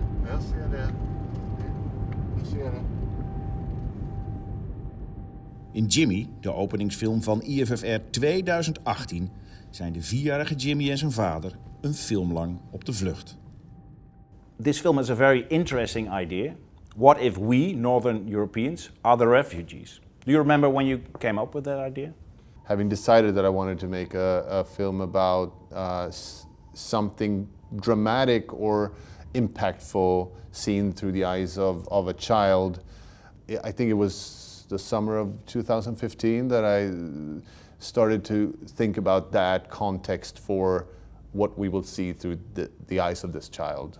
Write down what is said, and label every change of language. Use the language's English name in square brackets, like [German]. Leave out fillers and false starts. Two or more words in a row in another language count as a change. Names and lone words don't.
[Swedish] Jag ser det. Jag ser det. [Dutch] In Jimmie, de openingsfilm van IFFR 2018, zijn de 4-jarige Jimmie en zijn vader een film lang op de vlucht. [English] This film has a very interesting idea. What if we, Northern Europeans, are the refugees? Do you remember when you came up with that idea? Having decided that I wanted to make a film about something dramatic or impactful seen through the eyes of a child, I think it was the summer of 2015 that I started to think about that context for what we will see through the eyes of this child.